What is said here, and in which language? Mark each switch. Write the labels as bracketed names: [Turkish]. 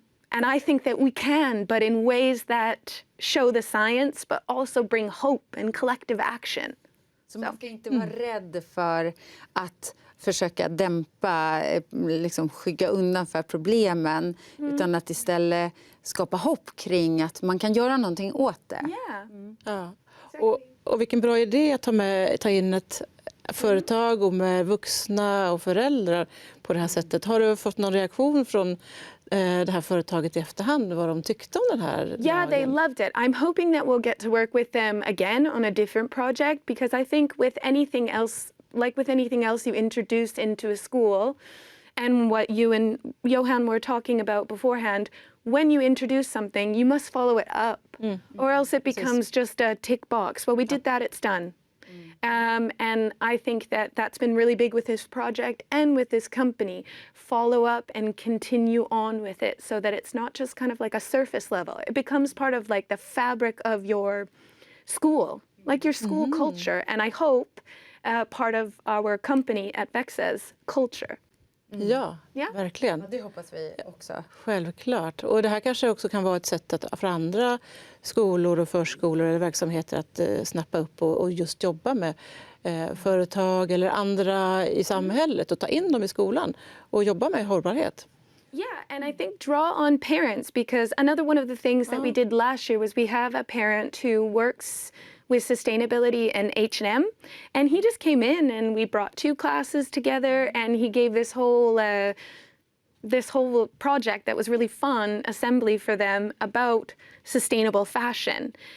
[English] And I think that we can, but in ways that show the science, but also bring hope and collective action. [Swedish] Så man ska inte vara rädd för att försöka dämpa, liksom skygga undan för problemen, utan att istället skapa hopp kring att man kan göra någonting åt det. Ja. Och vilken bra idé att ta in ett företag och med vuxna och föräldrar på det här sättet. Har du fått någon reaktion från det här företaget i efterhand, vad de tyckte om den här? [English] Yeah, they loved it. I'm hoping that we'll get to work with them again on a different project, because I think with anything else, like with anything else you introduce into a school, And what you and Johan were talking about beforehand, when you introduce something, you must follow it up, or else it becomes just a tick box. Well, we did that, it's done. And I think that that's been really big with this project and with this company. Follow up and continue on with it so that it's not just kind of like a surface level. It becomes part of like the fabric of your school, like your school culture. And I hope part of our company at Växa's culture. [Swedish] Ja, Ja. verkligen. Det hoppas vi också. Självklart. Och det här kanske också kan vara ett sätt för andra skolor och förskolor eller verksamheter att snappa upp och just jobba med företag eller andra i samhället och ta in dem i skolan och jobba med hållbarhet. [English] Yeah, and I think draw on parents, because another one of the things that we did last year was we have a parent who works with sustainability in H&M, and he just came in and we brought 2 classes together, and he gave this whole project that was really fun assembly for them about sustainable fashion.